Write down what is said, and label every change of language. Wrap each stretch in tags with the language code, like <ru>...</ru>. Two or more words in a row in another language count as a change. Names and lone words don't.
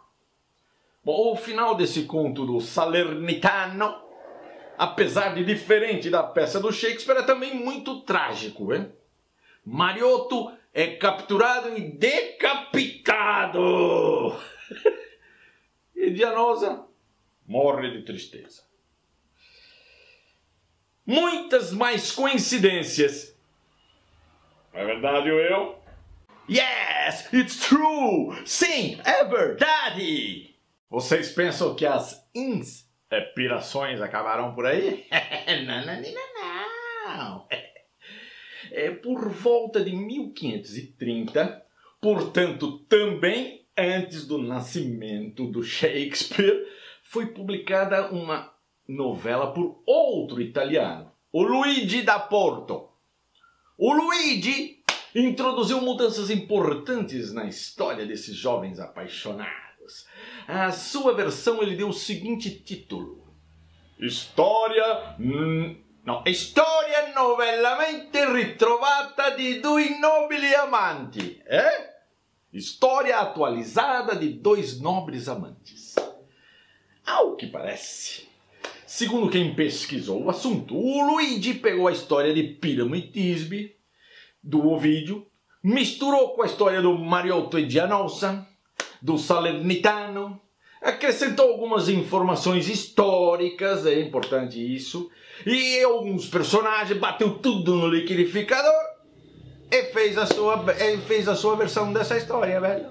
<pt>Bom, o final desse conto do Salernitano, apesar de diferente da peça do Shakespeare, é também muito trágico, Mariotto é capturado e decapitado. E Dianosa morre de tristeza. Muitas mais coincidências. Não é verdade,</pt> <en>Will? Yes, it's true!</en> <pt>Sim, é verdade! Vocês pensam que as inspirações acabarão por aí? Não. Por volta de 1530, portanto também antes do nascimento do Shakespeare, foi publicada uma novela por outro italiano, o Luigi da Porto. O Luigi introduziu mudanças importantes na história desses jovens apaixonados. A sua versão ele deu o seguinte título:</pt> <it>Storia novellamente ritrovata di due nobili amanti.</it> <pt>História atualizada de dois nobres amantes. Ao que parece, segundo quem pesquisou o assunto, o Luigi pegou a história de Piramo e Tisbe, do Ovídio, misturou com a história do Mariotto e Dianosa, do Salernitano, acrescentou algumas informações históricas, é importante isso, e alguns personagens, bateu tudo no liquidificador e fez a sua versão dessa história, velho.</pt>